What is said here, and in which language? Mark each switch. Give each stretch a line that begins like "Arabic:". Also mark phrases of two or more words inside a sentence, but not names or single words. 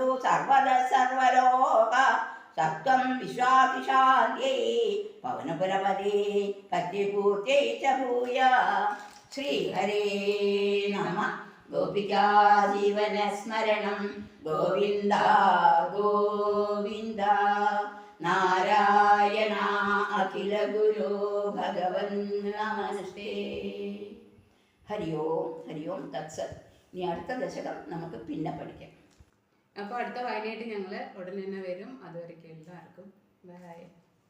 Sanskrit: सर्वदा सर्वलोक सत्त्वं विश्वातिशान्त्यै पवनपुरपदे पत्यपूर्त्यै च भूय श्रीहरे नमः गोपिका जीवनस्मरणं गोविन्द गोविन्द नारायण अखिल गुरो भगवन् नमस्ते हरि ओम तत्सत्।
Malayalam: ഇനി അടുത്ത ദശകം നമുക്ക് പിന്നെ പഠിക്കാം. അപ്പോൾ അടുത്ത വായനയായിട്ട് ഞങ്ങൾ ഉടനെ തന്നെ വരും. അതുവരെയ്ക്കും എല്ലാവർക്കും ബൈ.